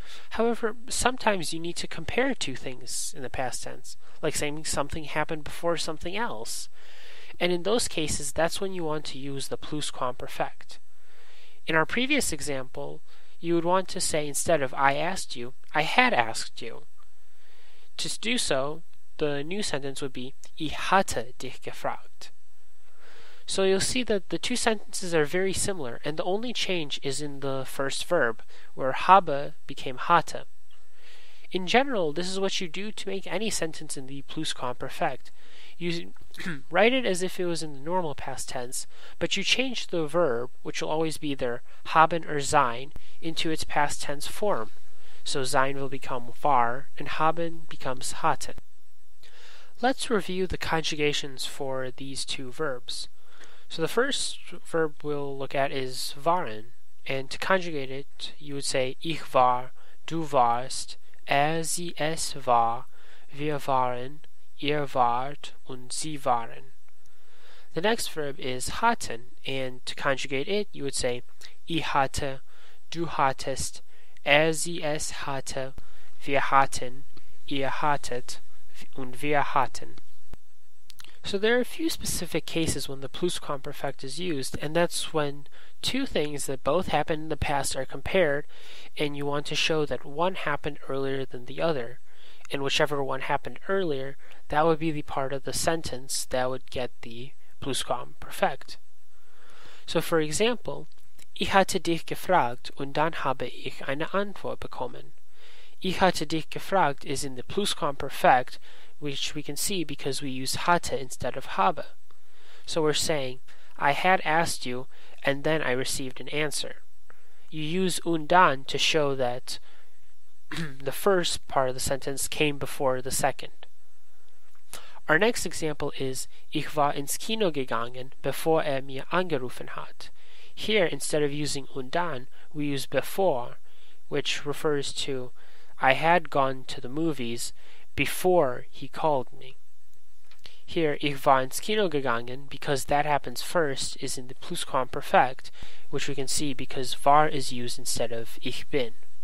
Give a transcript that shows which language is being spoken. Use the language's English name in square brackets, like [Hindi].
[English] However, sometimes you need to compare two things in the past tense, like saying something happened before something else. And in those cases, that's when you want to use the Plusquamperfekt. In our previous example, you would want to say instead of I asked you, I had asked you. To do so, the new sentence would be [German] Ich hatte dich gefragt. [English] So you'll see that the two sentences are very similar, and the only change is in the first verb, where habe became hatte. In general, this is what you do to make any sentence in the Plusquamperfekt. You write it as if it was in the normal past tense, but you change the verb, which will always be either haben or sein, into its past tense form. So sein will become war, and haben becomes hatten. Let's review the conjugations for these two verbs. So the first verb we'll look at is waren, and to conjugate it, you would say [German] ich war, du warst, sie es war, wir waren, ihr wart, und sie waren. [English] The next verb is hatten, and to conjugate it, you would say [German] ich hatte, du hattest, sie es hatte, wir hatten, ihr hattet, und wir hatten. [English] So there are a few specific cases when the Plusquamperfekt is used, and that's when two things that both happened in the past are compared, and you want to show that one happened earlier than the other. And whichever one happened earlier, that would be the part of the sentence that would get the Plusquamperfekt. So for example, [German] ich hatte dich gefragt und dann habe ich eine Antwort bekommen. Ich hatte dich gefragt [English] is in the Plusquamperfekt, which we can see because we use hatte instead of habe. So we're saying, I had asked you, and then I received an answer. You use [German] und dann [English] to show that the first part of the sentence came before the second. Our next example is [German] Ich war ins Kino gegangen, bevor mir angerufen hat. [English] Here, instead of using [German] und dann, [English] we use before, which refers to I had gone to the movies before he called me. Here, [German] ich war ins Kino gegangen, [English] because that happens first, is in the Plusquamperfekt, which we can see because war is used instead of ich bin.